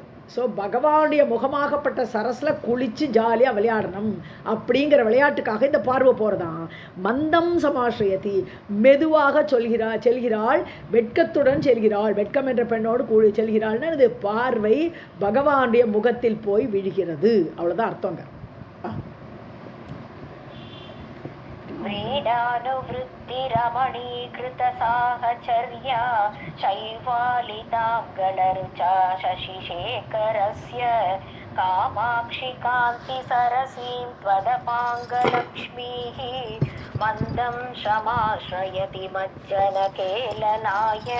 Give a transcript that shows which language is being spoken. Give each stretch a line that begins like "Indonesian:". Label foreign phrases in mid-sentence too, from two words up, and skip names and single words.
Tamil: ஸோ பகவானுடைய முகமாகப்பட்ட சரஸில் குளித்து ஜாலியாக விளையாடணும் அப்படிங்கிற விளையாட்டுக்காக இந்த பார்வை போகிறதான்.
Sanskrit: मन्दं समाश्रयति,
Tamil: மெதுவாக செல்கிறாள், வெட்கத்துடன் செல்கிறாள், வெட்கம் என்ற பெண்ணோடு கூடி செல்கிறாள்னு அது பார்வை பகவானுடைய முகத்தில் போய் விழுகிறது. அவ்வளோதான் அர்த்தங்க.
Sanskrit: व्रीडानुवृत्तिरमणीकृत साहचर्या शैवालितां गलरुचा शशिशेखरस्य कामाक्षि कान्ति सरसीं त्वदपाङ्गलक्ष्मीः मन्दं शमाश्रयति मज्जनकेलनाय